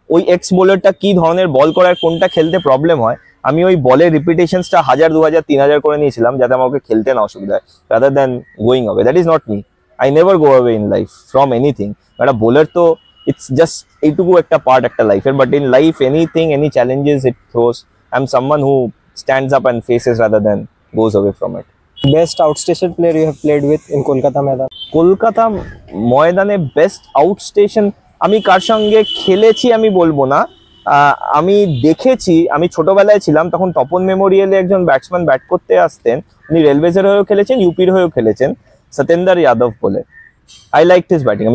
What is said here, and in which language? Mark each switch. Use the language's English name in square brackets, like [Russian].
[Bangla] ওই এক্স বোলারটা কি ধরনের বল করার, কোনটা খেলতে প্রবলেম হয়, আমি ওই বলের রিপিটেশনসটা 1000, 2000, 3000 করে নিয়েছিলাম, যাতে আমাকে খেলতে না অসুবিধা হয়, [English] Rather than going away. That is not me. I never go away in life from anything. [Bangla] একটা বোলার তো ইটস জাস্ট এইটুকু একটা পার্ট একটা লাইফের, [English] But in life anything, any challenges it throws, I am someone who stands up and faces rather than goes away from it. Best outstation player you have played with in Kolkata Maidan? [Bangla] Kolkata ময়দানে best আউটস্টেশন আমি কার সঙ্গে খেলেছি আমি বলবো না, আমি দেখেছি। আমি ছোটবেলায় ছিলাম তখন, তপন মেমোরিয়ালে একজন ব্যাটসম্যান ব্যাট করতে আসতেন, উনি রেলওয়েজের হয়েও খেলেছেন, ইউপির হয়েও খেলেছেন, সত্যেন্দ্র যাদব বলে। [English] I like his batting.